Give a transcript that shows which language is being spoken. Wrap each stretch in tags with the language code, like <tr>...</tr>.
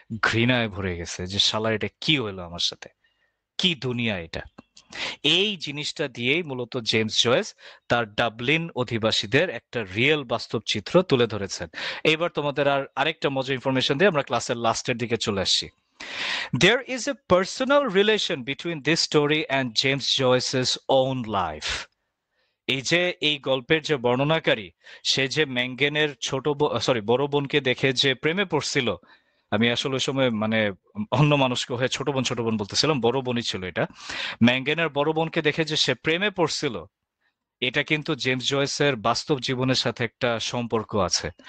<bn>ঘৃণায় ভরে গেছে যে শালা এটা কি হলো আমার সাথে, কি দুনিয়া এটা। এই জিনিসটা দিয়েই মূলত জেমস জয়েস তার ডাবলিন অধিবাসীদের একটা রিয়েল বাস্তব চিত্র তুলে ধরেছেন। এবার তোমাদের আরেকটা মজার ইনফরমেশন দিয়ে আমরা ক্লাসের লাস্টের দিকে চলে আসছি।</bn> <en>There is a personal relation between this story and James Joyce's own life.</en> <bn>এই যে এই গল্পের যে বর্ণনাকারী, সে যে ম্যাঙ্গেনের বড় বোনকে দেখে যে প্রেমে পড়ছিল, আমি আসলে ওই সময় মানে অন্য মানুষকে হয়ে ছোট বোন বলতেছিলাম, বড় বোনই ছিল এটা। ম্যাঙ্গেনের বড় বোনকে দেখে যে সে প্রেমে পড়ছিল, এটা কিন্তু জেমস জয়েসের বাস্তব জীবনের সাথে একটা সম্পর্ক আছে।</bn>